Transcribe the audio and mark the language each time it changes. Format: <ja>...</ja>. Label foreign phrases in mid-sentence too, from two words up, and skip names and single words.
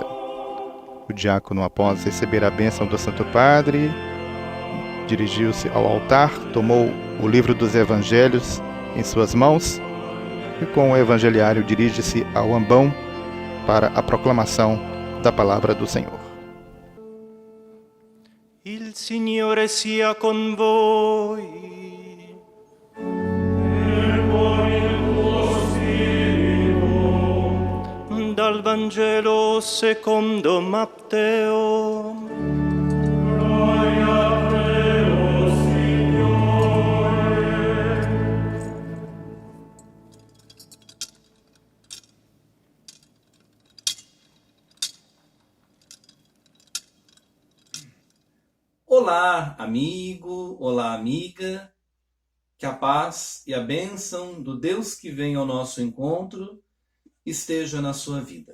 <pt>O diácono, após receber a bênção do Santo Padre, dirigiu-se ao altar, tomou o livro dos Evangelhos em suas mãos e, com o evangeliário, dirige-se ao ambão para a proclamação da palavra do Senhor.</pt> <it>Il Signore sia con voi. E con il tuo spirito. Dal Vangelo secondo Matteo. Gloria a te, o Signore.</it> <pt>Olá, amigo, olá, amiga. Que a paz e a bênção do Deus que vem ao nosso encontro esteja na sua vida.</pt>